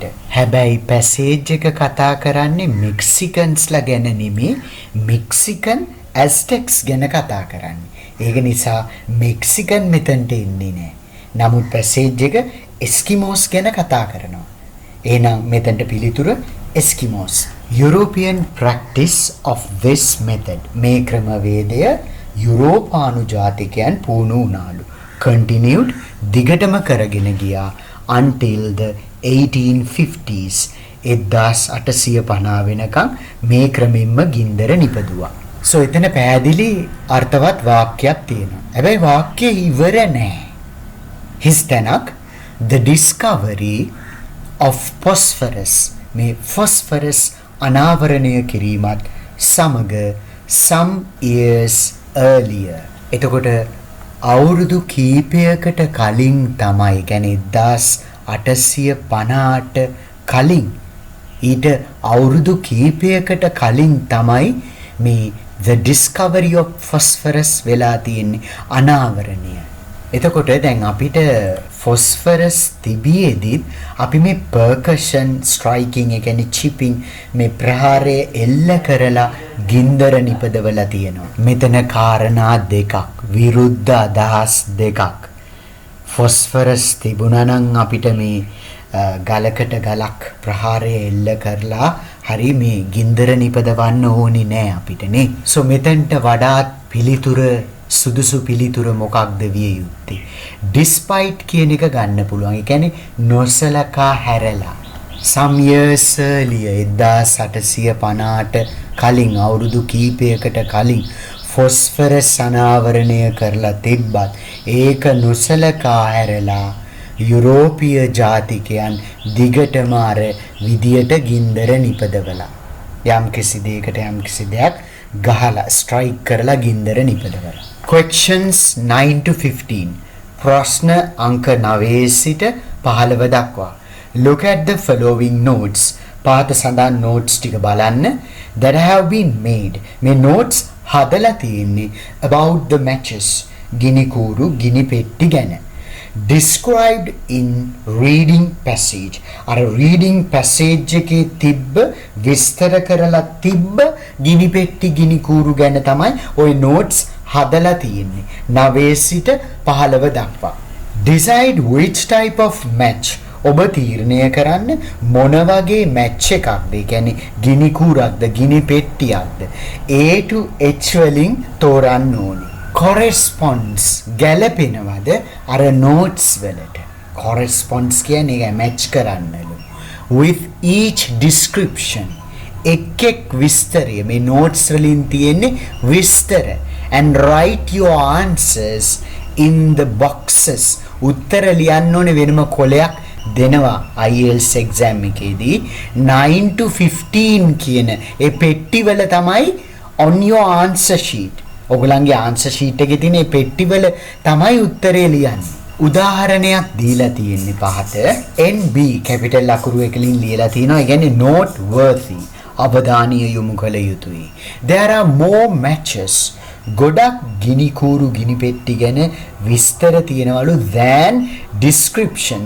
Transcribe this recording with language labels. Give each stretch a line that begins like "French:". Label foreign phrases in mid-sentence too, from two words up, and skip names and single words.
Sinhala: හැබැයි පැසේජ් එක කතා කරන්නේ මෙක්සිකන්ස්ලා ගැන නෙමෙයි මෙක්සිකන් ඇස්ටෙක්ස් ගැන කතා කරන්නේ. ඒක නිසා මෙක්සිකන් මෙතනට එන්නේ නැහැ. නමුත් පැසේජ් එක එස්කිමෝස් ගැන කතා කරනවා. එහෙනම් මෙතනට පිළිතුර එස්කිමෝස්.
English: European practice of this method
Sinhala: මේ ක්‍රමවේදය යුරෝපානු ජාතිකයන් පුහුණු වුණාලු. Continued දිගටම කරගෙන ගියා
English: until the 1850s
Sinhala: 1850 වෙනකම් මේ ක්‍රමෙන්ම ගින්දර නිපදුවා. So එතන පැහැදිලි අර්ථවත් වාක්‍යයක් තියෙනවා. හැබැයි වාක්‍යය ඉවර නෑ. හිස්තැනක්
English: the discovery of phosphorus
Sinhala: මේ phosphorus අනාවරණය කිරීමත් සමග
English: some years earlier
Sinhala: එතකොට අවුරුදු කීපයකට කලින් තමයි කියන්නේ 1850ට කලින් ඊට අවුරුදු කීපයකට කලින් තමයි මේ
English: the discovery of phosphorus
Sinhala: වෙලා තියෙන්නේ අනාවරණය. එතකොට දැන් අපිට phosphorus තිබියේදී අපි මේ
English: percussion striking
Sinhala: ඒ කියන්නේ chipping මේ ප්‍රහාරය එල්ල කරලා ගින්දර නිපදවලා තියෙනවා. මෙතන කාරණා දෙකක් විරුද්ධ අදහස් දෙකක්. phosphorus තිබුණා නම් අපිට මේ ගලකට ගලක් ප්‍රහාරය එල්ල කරලා හරි මේ ගින්දර නිපදවන්න ඕනේ නෑ අපිට නේ. so මෙතෙන්ට වඩාත් පිළිතුර සුදුසු පිළිතුර මොකක්ද විය යුත්තේ? despite කියන එක ගන්න පුළුවන්. ඒ කියන්නේ නොසලකා හැරලා.
English: some years earlier
Sinhala: 1850ට කලින් අවුරුදු කීපයකට කලින් phosphorus අනාවරණය කරලා තිබ්බත් ඒක නොසලකා හැරලා යුරෝපීය ජාතිකයන් දිගටම අර විදියට ගින්දර නිපදවලා යම්කිසි දෙයක් ගහලා ස්ට්‍රයික් කරලා ගින්දර නිපදවලා.
English: Questions 9 to 15
Sinhala: ප්‍රශ්න අංක 9 සිට 15 දක්වා.
English: Look at the following notes.
Sinhala: පාත සඳහන් notes ටික බලන්න
English: that have been made.
Sinhala: මේ notes හදලා තියෙන්නේ
English: about the matches.
Sinhala: ගිනි කූරු ගිනි පෙට්ටි ගැන.
English: Described in reading passage.
Sinhala: අර
English: reading passage
Sinhala: එකේ තිබ්බ විස්තර කරලා තිබ්බ ගිනි පෙට්ටි ගිනි කූරු ගැන තමයි ওই notes හදලා තියෙන්නේ 9 සිට 15 දක්වා.
English: Decide which type of match.
Sinhala: ඔබ තීරණය කරන්න මොන වගේ match එකක්ද? ඒ කියන්නේ ගිනි කූරක්ද ගිනි පෙට්ටියක්ද? A to H වලින් තෝරන්න ඕනේ. corresponds ගැලපෙනවද අර notes වලට? corresponds කියන්නේ match කරන්නලු.
English: with each description
Sinhala: එක් විස්තරය මේ notes වලින් තියෙන්නේ විස්තර
English: and write your answers in the boxes.
Sinhala: උත්තර ලියන්න ඕනේ වෙනම කොලයක් දෙනවා IELTS exam එකේදී 9 to 15 කියන ඒ පෙට්ටිවල තමයි
English: on your answer sheet.
Sinhala: ඔයගලන්ගේ
English: answer sheet
Sinhala: එකේ තියෙන මේ පෙට්ටිවල තමයි උත්තරේ ලියන්නේ. උදාහරණයක් දීලා තියෙන්නේ පහත NB කැපිටල් අකුරු එකකින් ලියලා තිනවා. ඒ කියන්නේ
English: not worthy
Sinhala: අවධානීය යොමු කළ යුතුයි.
English: There are more matches
Sinhala: ගොඩක් ගිනි කූරු ගිනි පෙට්ටි ගැන විස්තර තියෙනවලු
English: than descriptions.